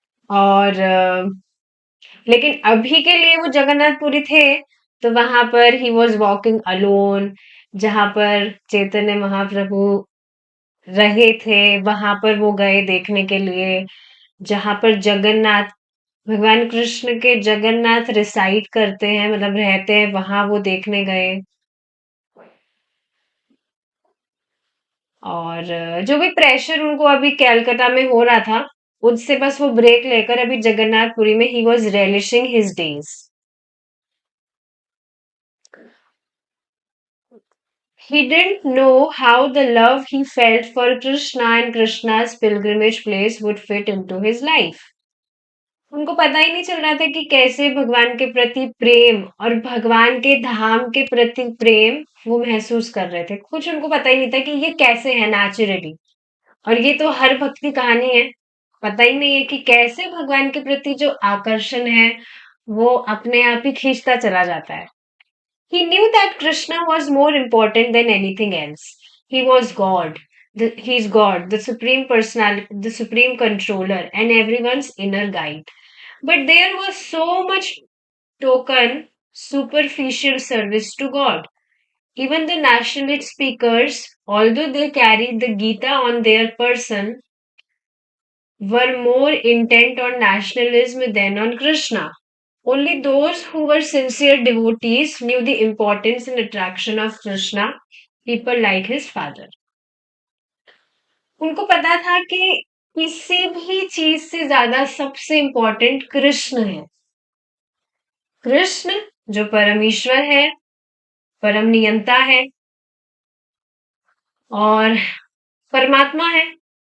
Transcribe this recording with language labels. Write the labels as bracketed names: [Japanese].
[Hindi] और लेकिन अभी के लिए वो जगन्नाथपुरी थे तो वहां पर ही [English] was walking alone [Hindi] जहां पर चैतन्य महाप्रभु रहे थे वहां पर वो गए देखने के लिए जहां पर जगन्नाथ भगवान कृष्ण के जगन्नाथ रिसाइड करते हैं मतलब रहते हैं वहां वो देखने गए। और जो भी प्रेशर उनको अभी कैलकाटा में हो रहा था उससे बस वो ब्रेक लेकर अभी जगन्नाथपुरी में he [English] Was relishing his days. He didn't know how the love he felt for Krishna and Krishna's pilgrimage place would fit into his life. [Hindi] उनको पता ही नहीं चल रहा था कि कैसे भगवान के प्रति प्रेम और भगवान के धाम के प्रति प्रेम वो महसूस कर रहे थे। कुछ उनको पता ही नहीं था कि ये कैसे है नेचुरली। और ये तो हर भक्त की कहानी है। पता ही नहीं है कि कैसे भगवान के प्रति जो आकर्षण है वो अपने आप ही खींचता चला जाता है। [English] He knew that Krishna was more important than anything else. He was God. He's God, the supreme personality, the supreme controller, and everyone's inner guide. But there was so much token, superficial service to God. Even the nationalist speakers, although they carried the Gita on their person, were more intent on nationalism than on Krishna. Only those who were sincere devotees knew the importance and attraction of Krishna, people like his father. [Hindi] उनको पता था कि किसी भी चीज से ज्यादा सबसे इम्पोर्टेंट कृष्ण है। कृष्ण जो परम ईश्वर है, परम नियंता है और परमात्मा है।